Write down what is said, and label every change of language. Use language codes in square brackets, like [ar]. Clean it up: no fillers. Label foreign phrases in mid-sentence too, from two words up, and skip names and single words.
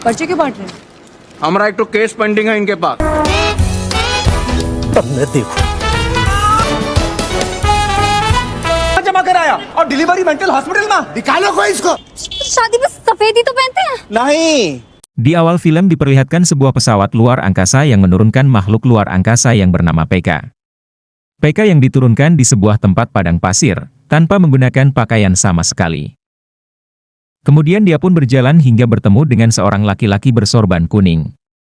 [hi] पर्चे क्यों बांट रहे हैं? हमारा एक तो [en] case pending [hi] है इनके पास। तब मैं देखूं जमा कराया और [en] delivery mental hospital [hi] में। निकालो कोई इसको। शादी में सफेदी तो पहनते हैं। नहीं। [id] Di awal film diperlihatkan sebuah pesawat luar angkasa yang menurunkan makhluk luar angkasa yang bernama PK. PK yang diturunkan di sebuah tempat padang pasir, tanpa menggunakan pakaian sama sekali. Kemudian dia pun berjalan hingga bertemu dengan seorang laki-laki bersorban kuning.